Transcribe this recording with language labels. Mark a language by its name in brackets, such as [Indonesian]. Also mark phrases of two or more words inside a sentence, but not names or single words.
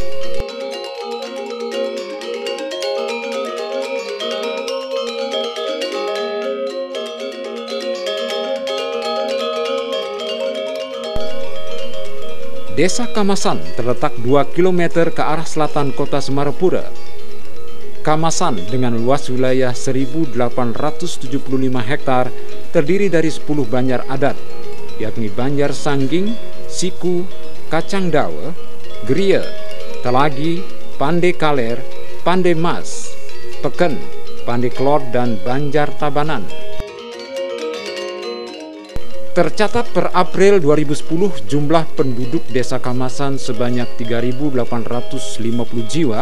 [Indonesian] Desa Kamasan terletak 2 km ke arah selatan kota Semarapura. Kamasan dengan luas wilayah 1.875 hektar terdiri dari 10 banjar adat, yakni Banjar Sangging, Siku, Kacang Dawe, Gria, Telagi, Pande Kaler, Pande Mas, Peken, Pande Klor, dan Banjar Tabanan. Tercatat per April 2010 jumlah penduduk desa Kamasan sebanyak 3.850 jiwa.